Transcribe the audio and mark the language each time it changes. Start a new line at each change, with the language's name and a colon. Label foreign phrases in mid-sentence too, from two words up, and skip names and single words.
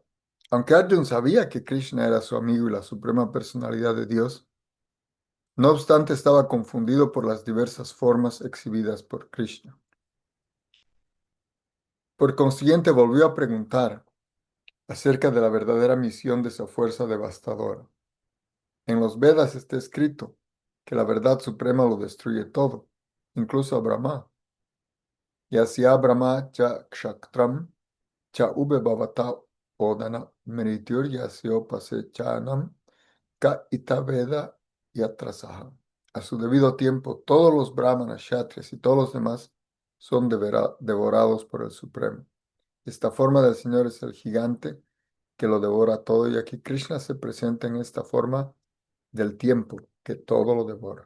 Spanish: Aunque Arjuna sabía que Krishna era su amigo y la suprema personalidad de Dios, no obstante estaba confundido por las diversas formas exhibidas por Krishna. Por consiguiente, volvió a preguntar acerca de la verdadera misión de esa fuerza devastadora. En los Vedas está escrito que la verdad suprema lo destruye todo, incluso a Brahma.
Sanskrit: यस्य ब्रह्म च क्षत्रं च उभे भवत ओदनः मृत्युर् यस्योपसेचनं क इत्था वेद यत्र सः.
Spanish: A su debido tiempo, todos los brahmanas, kshatriyas y todos los demás son devorados por el Supremo. Esta forma del Señor es el gigante que lo devora todo, y aquí Krishna se presenta en esta forma del tiempo que todo lo devora.